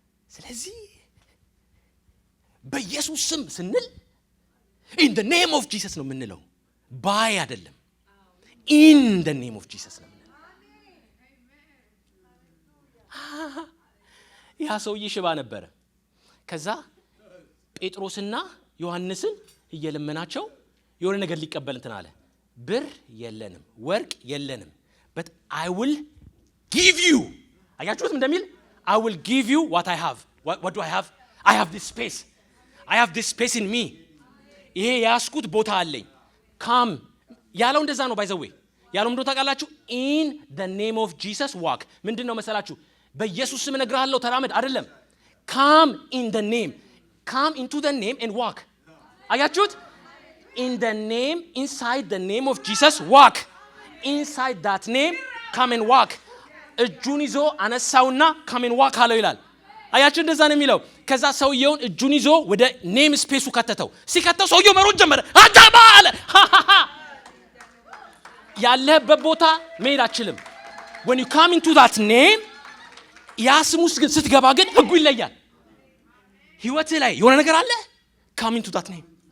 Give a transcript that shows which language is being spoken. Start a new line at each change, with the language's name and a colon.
Amharic: ስለዚህ በኢየሱስ ስም ስንል
English: in the name of Jesus
Amharic: ነው የምንለው። by አይደለም in the name of Jesus ነው የምንለው። ያ ሰውዬ ሽባ ነበረ። ከዛ ጴጥሮስና ዮሐንስን እየለመናቸው የሆነ ነገር ሊቀበል እንትን አለ። ብር የለንም፣ ወርቅ የለንም,
English: but I will give you.
Amharic: አያችሁት እንደሚል
English: I will give you what I have. What do I have? I have this space. I have this space in me.
Amharic: ይሄ ያስኩት ቦታ አለኝ። come ያለው እንደዛ ነው።
English: by the way
Amharic: ያለው ምንድነው ታውቃላችሁ?
English: in the name of Jesus walk።
Amharic: ምንድነው መሰላችሁ? በኢየሱስ ስም እነግርሃለሁ ተራመድ አይደለም።
English: come in the name. come into the name and walk. አያችሁት? in the name, inside the name of Jesus walk. inside that name come and walk.
Amharic: እጁን ይዞ አነሳውና
English: come and walk
Amharic: አለው ይላል። አያችሁ እንደዛ ነው የሚለው። ከዛ ሰውየውን እጁን ይዞ ወደ ኔም ስፔሱ ከተተው። ሲከተው ሰውየው መሮጥ ጀመረ። አጃባ አለ። ያለህበት ቦታ መሄድ አትችልም።
English: when you come into that name
Amharic: ያ ስም ውስጥ ግን ስትገባ ግን ህጉ ይለያል። ህይወትህ ላይ የሆነ ነገር አለ።
English: come into that name